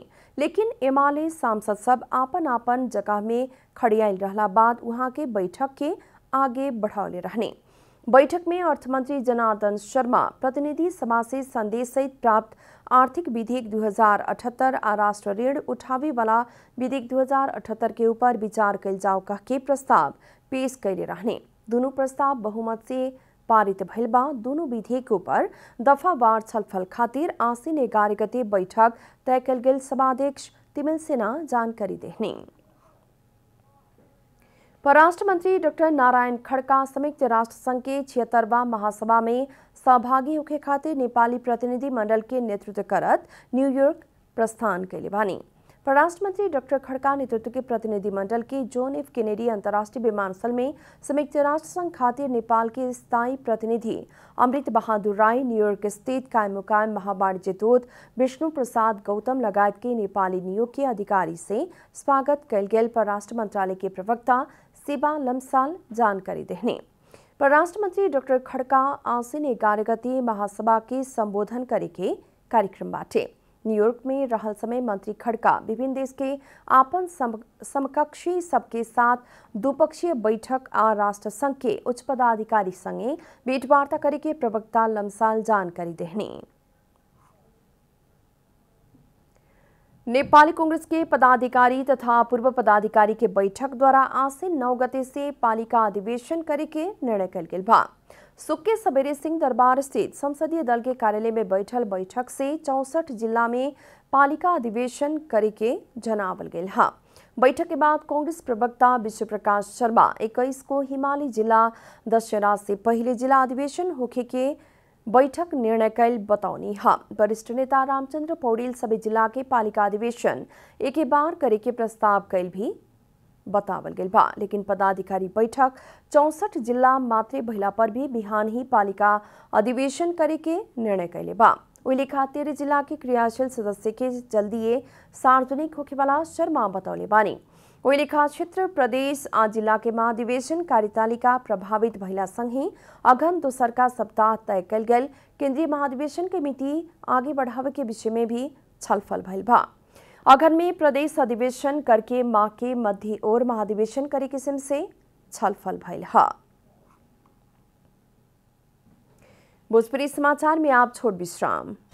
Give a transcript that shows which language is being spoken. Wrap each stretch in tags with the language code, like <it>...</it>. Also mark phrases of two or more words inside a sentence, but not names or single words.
<bho>लेकिन एमाले सांसद सब आपन आपन जगह में खड़ियाल रहला बाद वहां के बैठक के आगे बढ़ौले रहने। बैठक में अर्थमंत्री जनार्दन शर्मा प्रतिनिधि सभा से संदेश सहित प्राप्त आर्थिक विधेयक 2078 और राष्ट्र ऋण उठावे वाला विधेयक 2078 के ऊपर विचार कल जाओ कह के प्रस्ताव पेश कैले रहने। दोनों प्रस्ताव बहुमत से पारित भइल बा। दोनों विधेयक ऊपर दफावार छलफल खातिर आसीन 11 गते बैठक तय कल गेल सभाध्यक्ष तिमिल सिन्हा जानकारी देहनी। परराष्ट्र मंत्री डॉक्टर नारायण खड़का संयुक्त राष्ट्र संघ के 76वां महासभा में सहभागी होखे खातिर नेपाली प्रतिनिधि मंडल के नेतृत्व करत न्यूयॉर्क प्रस्थान कैले बानी। परराष्ट्र मंत्री डॉक्टर खड़का नेतृत्व के प्रतिनिधि मंडल के जॉन एफ केनेडी अंतर्राष्ट्रीय विमानस्थल में संयुक्त राष्ट्र संघ खातिर नेपाल के स्थायी प्रतिनिधि अमृत बहादुर राय, न्यूयॉर्क स्थित कायम मुकायम महावाणिज्य दूत विष्णु प्रसाद गौतम लगायत के नेपाली नियोग के अधिकारी से स्वागत कल गेल परराष्ट्र मंत्रालय के प्रवक्ता शिवा लम्साल जानकारी देहने। परराष्ट्र मंत्री डॉक्टर खड़का आसीन 11 गते महासभा के संबोधन करे के कार्यक्रम बाटे। न्यूयॉर्क में रहल समय मंत्री खड़का विभिन्न देश के आपन समकक्षी सबके साथ द्विपक्षीय बैठक आ राष्ट्र संघ के उच्च पदाधिकारी संगे भेंटवार्ता करे के प्रवक्ता लम्साल जानकारी देहने। नेपाली कांग्रेस के पदाधिकारी तथा पूर्व पदाधिकारी के बैठक द्वारा आज से 9 गते से पालिका अधिवेशन करे के निर्णय कल गेल बा। सुक्के सबेरे सिंह दरबार स्थित संसदीय दल के कार्यालय में बैठल बैठक से 64 जिला में पालिका अधिवेशन करे के जनावल गेल हा। बैठक के बाद कांग्रेस प्रवक्ता विश्व प्रकाश शर्मा 21 को हिमाली जिला दशहरा से पहले जिला अधिवेशन होखे के बैठक निर्णय कल बताउनी हा। वरिष्ठ नेता रामचंद्र पौडेल सभी जिला के पालिका अधिवेशन एक बार करे के प्रस्ताव कल भी बतावल गेल बा, लेकिन पदाधिकारी बैठक 64 जिला मात्रे भइला पर भी बिहान ही पालिका अधिवेशन करे के निर्णय कैले बा। ओहि लेखा 13 जिला के क्रियाशील सदस्य के जल्दी सार्वजनिक होखे वाला शर्मा बतौले बानी। ओहि लेखा क्षेत्र प्रदेश आ जिला के महाधिवेशन कार्यतालिका प्रभावित भइला संगे अगहन दोसरका सप्ताह तय कल गेल केंद्रीय महाधिवेशन के मिति आगे बढ़ावे के विषय में भी छलफल भइल बा। अगहन में प्रदेश अधिवेशन करके माह के मध्य और महाधिवेशन करे किस्म से छलफल भइल हा। भोजपुरी समाचार में आप छोट विश्राम।</bho>